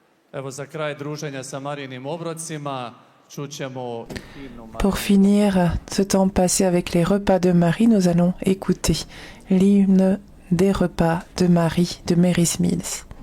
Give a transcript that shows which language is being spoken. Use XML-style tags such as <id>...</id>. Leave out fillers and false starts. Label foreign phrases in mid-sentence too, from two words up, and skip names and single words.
<hr>Evo za kraj druženja sa Marijinim obrocima čućemo himnu</hr> <fr>Pour finir ce temps passé avec les repas de Marie, nous allons écouter l'hymne des repas de Marie de Mary's Meals.</fr>